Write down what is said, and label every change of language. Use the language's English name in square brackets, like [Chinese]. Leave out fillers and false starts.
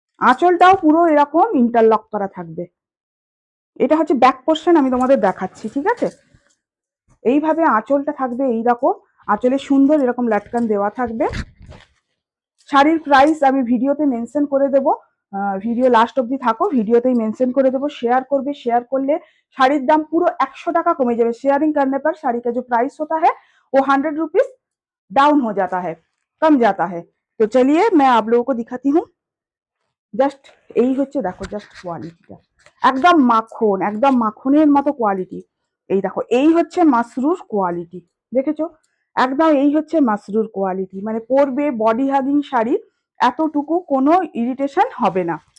[Bangla] আঁচলটাও পুরো এরকম ইন্টারলক করা থাকবে। এটা হচ্ছে ব্যাক পোর্শন, আমি তোমাদের দেখাচ্ছি, ঠিক আছে। এইভাবে আঁচলটা থাকবে এইরকম, আঁচলে সুন্দর এরকম লাটকান দেওয়া থাকবে। শাড়ির প্রাইস আমি ভিডিওতে মেনশন করে দেব, ভিডিও লাস্ট অব্দি থাকো, ভিডিওতেই মেনশন করে দেবো। শেয়ার করবে, শেয়ার করলে শাড়ির দাম পুরো 100 টাকা कमे যাবে। [Hindi] शेयरिंग करने पर साड़ी का जो प्राइस होता है वो 100 रुपीज डाउन हो जाता है, कम जाता है। तो चलिए मैं आप लोगों को दिखाती हूँ। [Bangla] জাস্ট এই হচ্ছে, দেখো জাস্ট কোয়ালিটিটা একদম মাখন, একদম মাখনের মতো কোয়ালিটি। এই দেখো, এই হচ্ছে মাসরুর কোয়ালিটি, দেখেছো? একদম এই হচ্ছে মাসরুর কোয়ালিটি, মানে পরবে বডি হাগিং শাড়ি, এতটুকু কোনো ইরিটেশন হবে না।